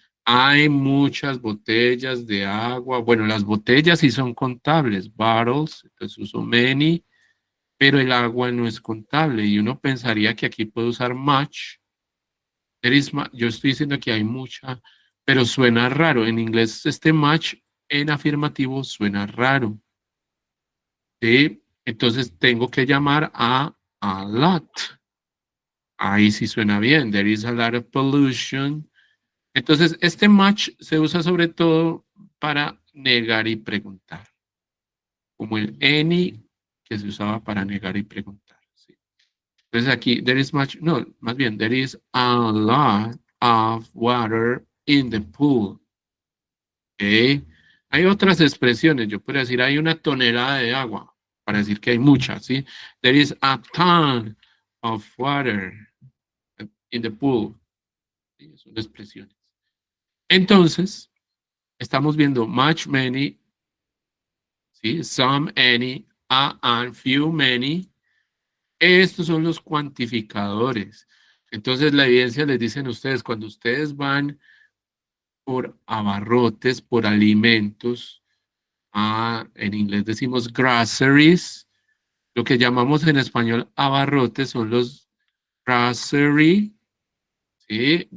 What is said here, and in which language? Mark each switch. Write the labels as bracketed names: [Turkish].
[Spanish] Hay muchas botellas de agua. Bueno, las botellas sí son contables, bottles, entonces uso many, pero el agua no es contable y uno pensaría que aquí puedo usar much. Yo estoy diciendo que hay mucha, pero suena raro. En inglés este much en afirmativo suena raro. ¿Sí? Entonces tengo que llamar a lot. Ahí sí suena bien. [English] There is a lot of pollution. [Spanish] Entonces, este much se usa sobre todo para negar y preguntar, como el any que se usaba para negar y preguntar. ¿Sí? Entonces aquí, [English] there is much, [Spanish] no, más bien, [English] there is a lot of water in the pool. ¿Okay? [Spanish] Hay otras expresiones, yo puedo decir, hay una tonelada de agua, para decir que hay mucha, ¿sí? [English] There is a ton of water in the pool. [Spanish] ¿Sí? Son expresiones. Entonces, estamos viendo much, many, ¿sí? Some, any, a, and, few, many. Estos son los cuantificadores. Entonces, la evidencia les dicen a ustedes, cuando ustedes van por abarrotes, por alimentos, en inglés decimos groceries, lo que llamamos en español abarrotes son los grocery, ¿sí?